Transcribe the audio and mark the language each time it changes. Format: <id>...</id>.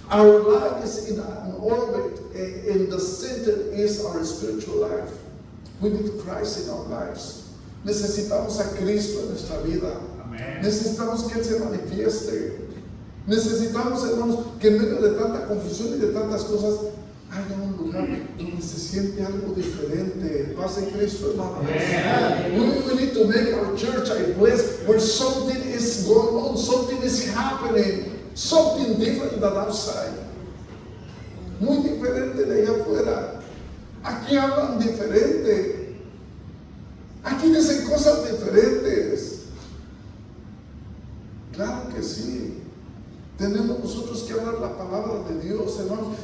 <en>Our life is in an orbit, and the center is our spiritual life. We need Christ in our lives.</en> <es>Necesitamos a Cristo en nuestra vida. Amén. Necesitamos que Él se manifieste. Necesitamos, hermanos, que en medio de tanta confusión y de tantas cosas haya un lugar donde se siente algo diferente. Paz en Cristo, hermano.</es> <en>We need to make our church a place where something is going on, something is happening, something different than outside.</en> <es>Muy diferente de allá afuera. Aquí hablan diferente. Aquí dicen cosas diferentes. Claro que sí. Tenemos nosotros que hablar la palabra de Dios, hermanos.</es>